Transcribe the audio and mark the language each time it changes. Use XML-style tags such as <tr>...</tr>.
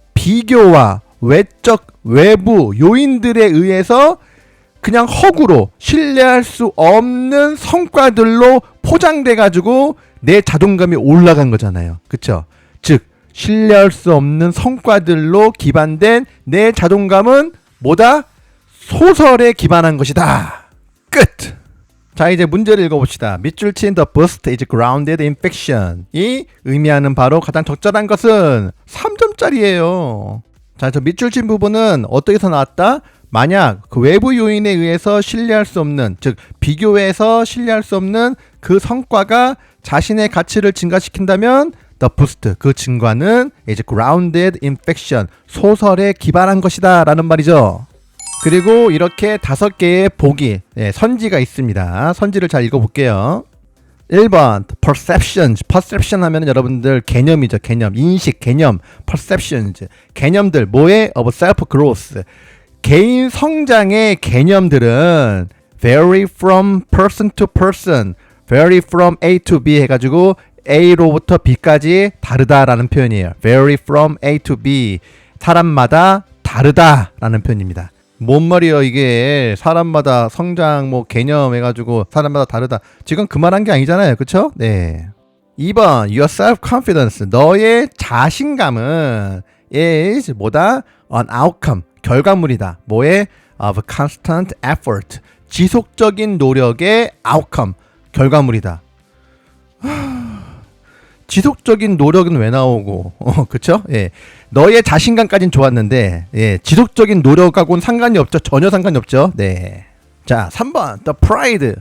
<ko>비교와 외적 외부 요인들에 의해서 그냥 허구로 신뢰할 수 없는 성과들로 포장돼 가지고 내 자존감이 올라간 거잖아요. 그쵸? 즉 신뢰할 수 없는 성과들로 기반된 내 자존감은 뭐다? 소설에 기반한 것이다. 끝! 자, 이제 문제를 읽어봅시다. 밑줄 친</ko> <en>the boost is grounded in fiction.</en> <ko>이 의미하는 바로 가장 적절한 것은 3점짜리예요. 자, 저 밑줄 친 부분은 어떻게서 나왔다? 만약 그 외부 요인에 의해서 신뢰할 수 없는, 즉 비교해서 신뢰할 수 없는 그 성과가 자신의 가치를 증가시킨다면 the boost, 그 증가는</ko> <en>is grounded in fiction,</en> <ko>소설에 기반한 것이다 라는 말이죠. 그리고 이렇게 5개의 보기, 선지가 있습니다. 선지를 잘 읽어볼게요. 1번 perception 하면 여러분들 개념이죠. 개념, 인식, 개념, perceptions, 개념들, 뭐에?</ko> <en>of self growth,</en> <ko>개인 성장의 개념들은</ko> <en>vary from person to person, vary from A to B</en> <ko>해가지고 A로부터 B까지 다르다라는 표현이에요.</ko> <en>vary from A to B,</en> <ko>사람마다 다르다라는 표현입니다. 뭔 말이에요 이게. 사람마다 성장 뭐 개념 해가지고 사람마다 다르다. 지금 그 말한 게 아니잖아요. 그쵸? 네. 2번</ko> <en>your self-confidence,</en> <ko>너의 자신감은 is 뭐다?</ko> <en>an outcome,</en> <ko>결과물이다. 뭐의?</ko> <en>of constant effort.</en> <ko>지속적인 노력의 outcome. 결과물이다. 지속적인 노력은 왜 나오고, 그쵸? 예. 너의 자신감까진 좋았는데, 예. 지속적인 노력하고는 상관이 없죠. 전혀 상관이 없죠. 네. 자, 3번.</ko> <en>The pride.</en>